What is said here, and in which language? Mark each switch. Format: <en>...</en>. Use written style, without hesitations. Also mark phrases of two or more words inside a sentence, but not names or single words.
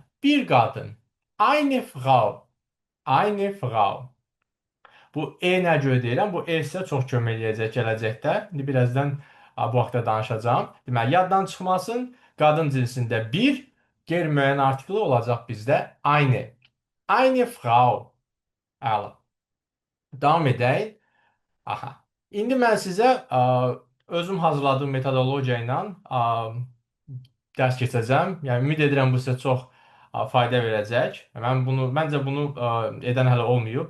<az>Bir qadın.</az> <de>Eine Frau. Eine Frau.</de> <az>Bu E nə görə deyirəm? Bu E sizə çox kömək eləyəcək gələcəkdə. İndi birazdan bu haqda danışacağam. Deməli, yaddan çıxmasın. Qadın cinsində bir, qeyri-müəyyən artikli olacaq bizdə aynı.</az> <de>Eine Frau.</de> <az>Əla. Davam edək. Aha. İndi mən sizə özüm hazırladığım metodologiya ilə dərs keçəcəm. Yəni ümid edirəm bu sizə çox fayda verəcək. Məncə bunu edən hələ olmayıb.</az>